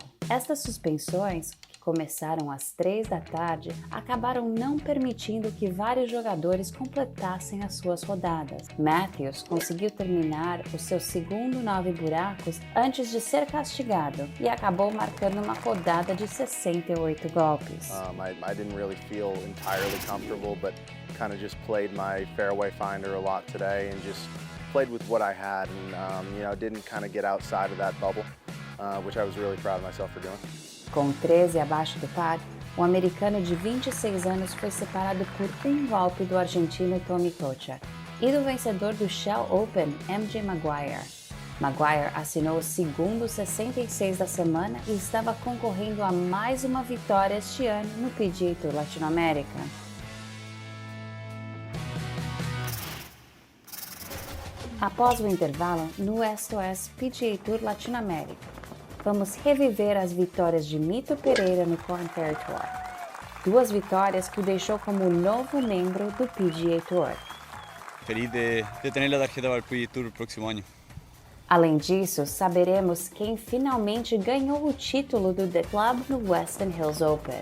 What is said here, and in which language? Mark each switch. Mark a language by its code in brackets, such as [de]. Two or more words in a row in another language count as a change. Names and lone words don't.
[pt] Estas suspensões, que começaram às 3 da tarde, acabaram não permitindo que vários jogadores completassem as suas rodadas. Matthews conseguiu terminar os seus segundo 9 buracos antes de ser castigado e acabou marcando uma rodada de 68 golpes. [en] I didn't really feel entirely comfortable, but kind of just played my fairway finder a lot today and just played with what I had and didn't kind of get outside of that bubble, which I was really proud of myself for doing. [pt] Com 13 abaixo do par, o americano de 26 anos foi separado por um golpe do argentino Tommy Kocha e do vencedor do Shell Open, MJ Maguire. Maguire assinou o segundo 66 da semana e estava concorrendo a mais uma vitória este ano no PGA Tour Latinoamérica. Após o intervalo, no Esto PGA Tour Latinoamérica, vamos reviver as vitórias de Mito Pereira no Korn Ferry Tour. 2 vitórias que o deixou como novo membro do PGA Tour. [es] Feliz de tener la tarjeta para el PGA Tour el próximo año. [pt] Além disso, saberemos quem finalmente ganhou o título do The Club no Western Hills Open.